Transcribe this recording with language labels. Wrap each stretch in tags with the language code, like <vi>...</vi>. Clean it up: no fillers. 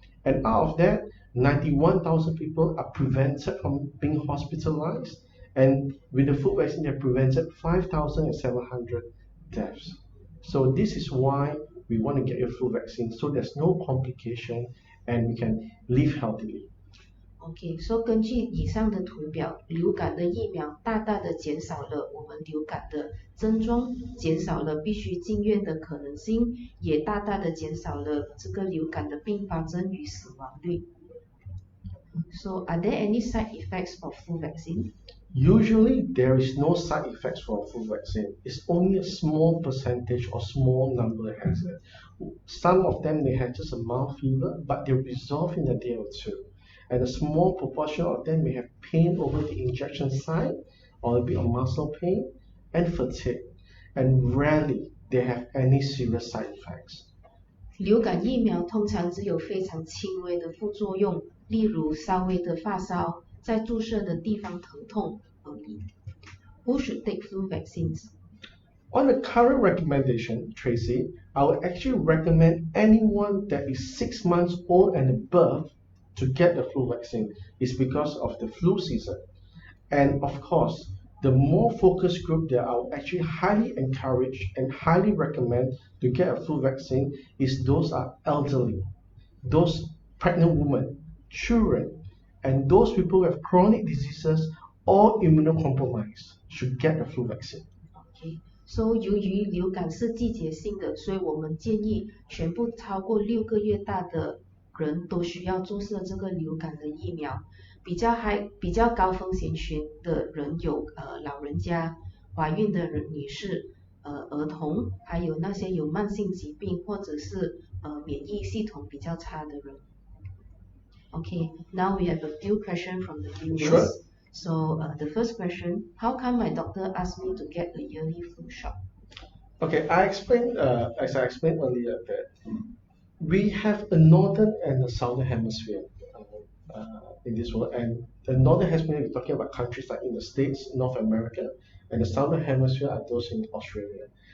<en>And out of that, 91,000 people are prevented from being hospitalized. And with the flu vaccine, they prevented 5,700 deaths. So this is why we want to get your flu vaccine so there's no complication and we can live healthily.</en> <zh>OK， so 根据以上的图表，流感的疫苗大大的减少了我们流感的症状，减少了必须进院的可能性，也大大的减少了这个流感的并发症与死亡率。</zh> <en>So are there any side effects of flu vaccine? Usually, there is no side effects for a flu vaccine. It's only a small percentage or small number has it. Some of them may have just a mild fever, but they resolve in a day or two. And a small proportion of them may have pain over the injection site, or a bit of muscle pain, and fatigue. And rarely they have any serious side effects.</en> <zh>流感疫苗通常只有非常轻微的副作用，例如稍微的发烧，在注射的地方疼痛而已。</zh> <en>Who should take flu vaccines? On the current recommendation, Tracy, I would actually recommend anyone that is 6 months old and above to get the flu vaccine. It's because of the flu season. And of course, the more focus group that I would actually highly encourage and highly recommend to get a flu vaccine is those are elderly, those pregnant women, children, and those people with chronic diseases or immunocompromised should get the flu vaccine. Okay.</en> <zh>So 由于流感是季节性的，所以我们建议全部超过6个月大的人都需要注射这个流感的疫苗。比较高风险群的人有老人家、怀孕的女士、儿童，还有那些有慢性疾病或者是免疫系统比较差的人。</zh> <en>Okay, now we have a few questions from the viewers. Sure. So the first question, how come my doctor asked me to get a yearly flu shot? Okay, as I explained earlier, that we have a northern and a southern hemisphere in this world, and the northern hemisphere is talking about countries like in the States, North America, and the southern hemisphere are those in Australia.</en>